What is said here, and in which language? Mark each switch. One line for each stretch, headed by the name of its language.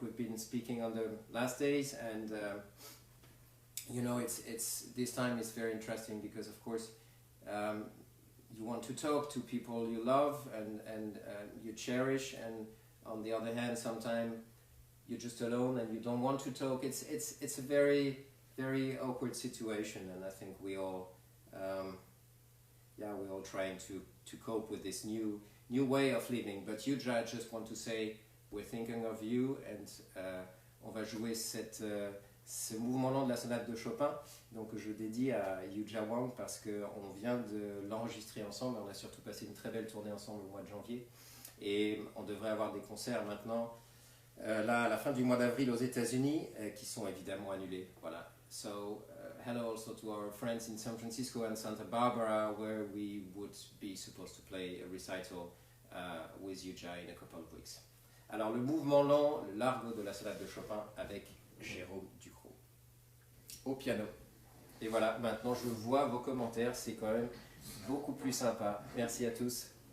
English: We've been speaking on the last days, and you know, it's this time is very interesting because of course you want to talk to people you love and you cherish, and on the other hand sometimes you're just alone and you don't want to talk. It's a very, very awkward situation, and I think we all we're all trying to cope with this new way of living. But Yuja, I just want to say we're thinking of you, and
French: on va jouer ce mouvement lent de la sonate de Chopin, donc je dédie à Yuja Wang parce qu'on vient de l'enregistrer ensemble. On a surtout passé une très belle tournée ensemble au mois de janvier, et on devrait avoir des concerts maintenant là à la fin du mois d'avril aux États-Unis, qui sont évidemment annulés. Voilà.
English: So, hello also to our friends in San Francisco and Santa Barbara, where we would be supposed to play a recital with Yuja in a couple of weeks.
French: Alors, le mouvement lent, le largo de la sonate de Chopin avec Jérôme Ducrot au piano. Et voilà, maintenant je vois vos commentaires, c'est quand même beaucoup plus sympa. Merci à tous.